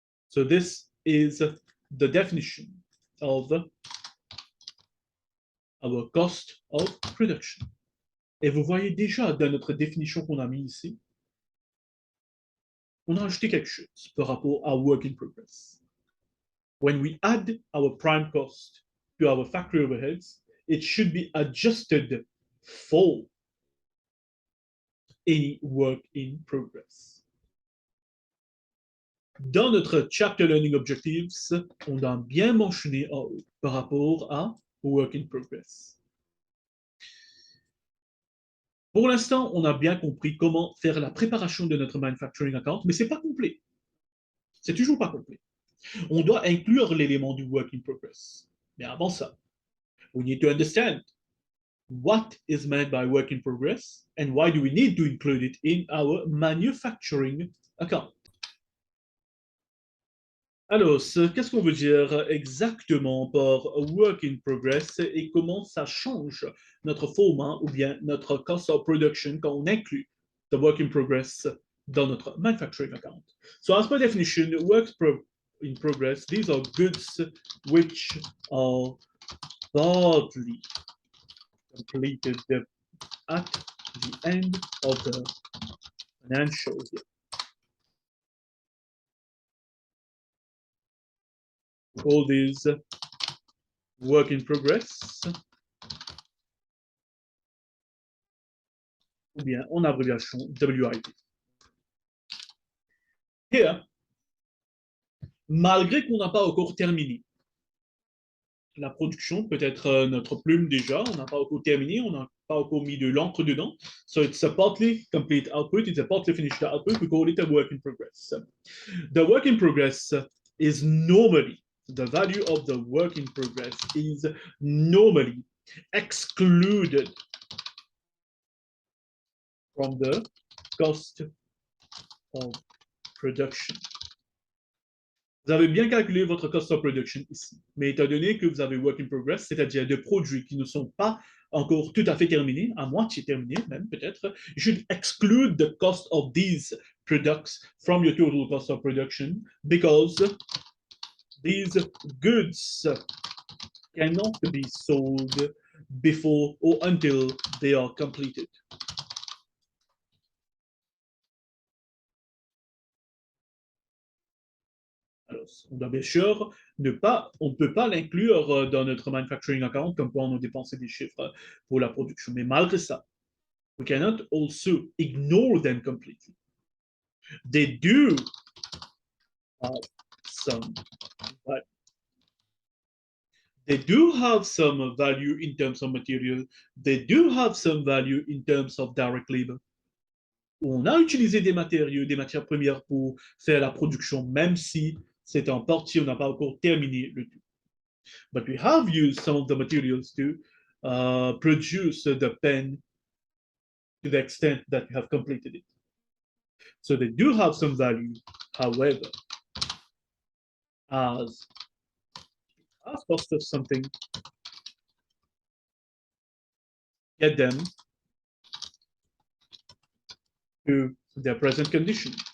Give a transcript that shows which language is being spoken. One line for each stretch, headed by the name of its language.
English: So this is the definition of our cost of production.
French: Et vous voyez déjà dans notre définition qu'on a mis ici, on a ajouté quelque chose par rapport à work in progress.
English: When we add our prime cost to our factory overheads, it should be adjusted for any work in progress.
French: Dans notre chapter learning objectives, on a bien mentionné en haut par rapport à work in progress. Pour l'instant, on a bien compris comment faire la préparation de notre manufacturing account, mais c'est pas complet. C'est toujours pas complet. On doit inclure l'élément du work in progress. Mais avant ça,
English: we need to understand what is meant by work in progress and why do we need to include it in our manufacturing account.
French: Alors, qu'est-ce qu'on veut dire exactement par work in progress et comment ça change notre format ou bien notre cost of production quand on inclut the work in progress dans notre manufacturing account?
English: So, as per definition, in progress, these are goods which are partly completed at the end of the financial year. All these work in progress,
French: ou bien en abréviation WIP. Here, malgré qu'on n'a pas encore terminé la production, peut-être notre plume déjà, on n'a pas encore terminé, on n'a pas encore mis de l'encre dedans.
English: So it's a partly complete output, it's a partly finished output, we call it a work in progress. The work in progress is normally, the value of the work in progress is normally excluded from the cost of production.
French: Vous avez bien calculé votre cost of production ici, mais étant donné que vous avez work in progress, c'est-à-dire de produits qui ne sont pas encore tout à fait terminés, à moitié terminés même peut-être,
English: you should exclude the cost of these products from your total cost of production because these goods cannot be sold before or until they are completed.
French: Alors, on doit bien sûr on ne peut pas l'inclure dans notre manufacturing account comme quoi on a dépensé des chiffres pour la production. Mais malgré ça,
English: we cannot also ignore them completely. They do have some they do have some value in terms of material. They do have some value in terms of direct labor.
French: On a utilisé des matériaux, des matières premières pour faire la production, même si c'est en partie, on n'a pas encore terminé le tout.
English: But we have used some of the materials to produce the pen to the extent that we have completed it. So they do have some value, however, as cost us something, get them to their present condition.